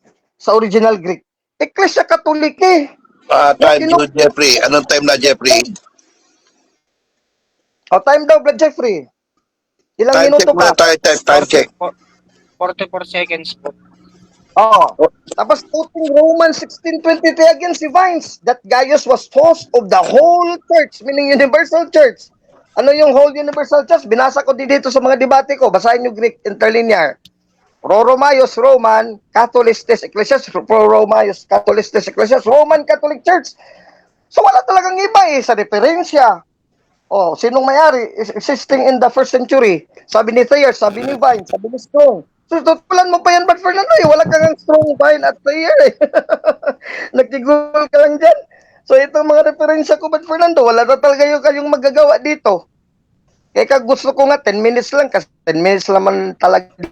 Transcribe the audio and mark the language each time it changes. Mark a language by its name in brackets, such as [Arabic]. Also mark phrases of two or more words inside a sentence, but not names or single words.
[Filipino] Sa original Greek. Ecclesia Catholic eh. [English] Time to [Filipino] Jeffrey. Anong time na, Jeffrey? Time daw, Brad Jeffrey. Ilang Time minuto check muna pa? tayo. [English] Time check. [Filipino] 44 seconds po. [English] Tapos quoting Romans 16:23 again si Vines, that Gaius was host of the whole church, meaning universal church. [Filipino] Ano yung [English] whole universal church? [Filipino] Binasa ko din dito sa mga debate ko. Basahin nyo [English] Greek interlinear. [Filipino] Pro-Romaios, Roman, Catholistes, Ecclesias, Pro-Romaios, Catholistes, Ecclesias, Roman Catholic Church. So wala talagang iba sa referensya. Sinong may-ari? [English] Existing in the first century. [Filipino] Sabi ni Thayer, sabi ni Vine, sabi ni Strong. So, tutulan mo pa yan, Bad Fernando, wala kang Strong, Vine, at Thayer eh. Nag-google ka lang dyan. So itong mga referensya ko, Bad Fernando, wala na talaga kayong magagawa dito. Kaya gusto ko nga 10 minutes lang kasi 10 minutes naman talaga.